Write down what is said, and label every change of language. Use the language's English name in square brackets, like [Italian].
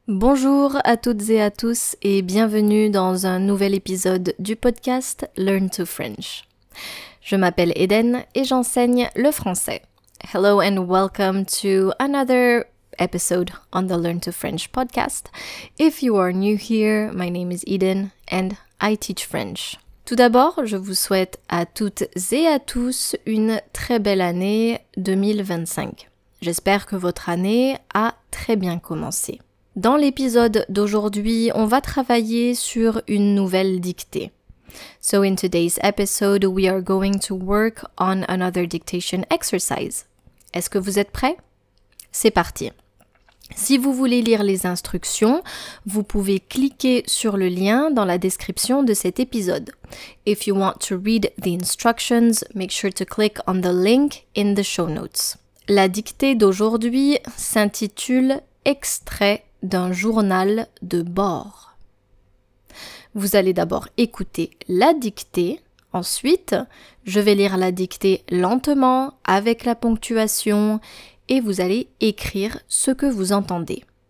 [French] Bonjour à toutes et à tous et bienvenue dans un nouvel épisode du podcast Learn to French. Je m'appelle Eden et j'enseigne le français. [English] Hello and welcome to another episode on the Learn to French podcast. If you are new here, my name is Eden and I teach French. [French] Tout d'abord, je vous souhaite à toutes et à tous une très belle année 2025. J'espère que votre année a très bien commencé. Dans l'épisode d'aujourd'hui, on va travailler sur une nouvelle dictée. [English] So in today's episode, we are going to work on another dictation exercise. [French] Est-ce que vous êtes prêts? C'est parti. Si vous voulez lire les instructions, vous pouvez cliquer sur le lien dans la description de cet épisode. [English] If you want to read the instructions, make sure to click on the link in the show notes. [French] La dictée d'aujourd'hui s'intitule « Extrait d'un journal de bord ». Vous allez d'abord écouter la dictée, ensuite je vais lire la dictée lentement avec la ponctuation et vous allez écrire ce que vous entendez.